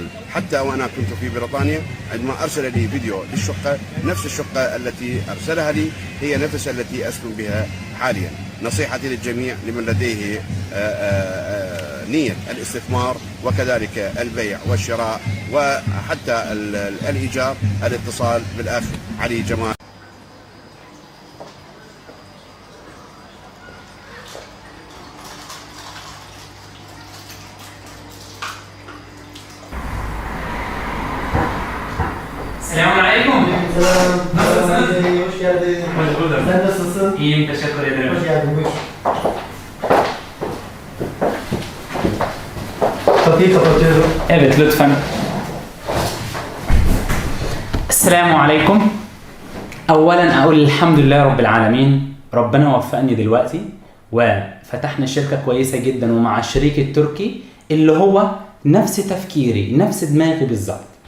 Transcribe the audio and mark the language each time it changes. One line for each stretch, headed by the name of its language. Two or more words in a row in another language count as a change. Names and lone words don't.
Arabic: حتى وأنا كنت في بريطانيا عندما أرسل لي فيديو للشقة، نفس الشقة التي أرسلها لي هي نفس التي أسكن بها حاليا. نصيحتي للجميع لمن لديه نية الاستثمار وكذلك البيع والشراء وحتى الإيجار الاتصال بالأخ علي جمال.
Turkish: Selamün aleyküm. Selam. Nasılsın? Hoş geldin. Hoş bulduk. Sen nasılsın? İyiyim, teşekkür ederim. Hoş geldin. Buyur. Kapıyı kapatıyorum. Evet, lütfen.
Arabic: السلام عليكم. أولا أقول الحمد لله رب العالمين. ربنا وفقني دلوقتي وفتحنا شركة كويسة جدا ومع الشريك التركي اللي هو نفس تفكيري، نفس دماغي بالظبط.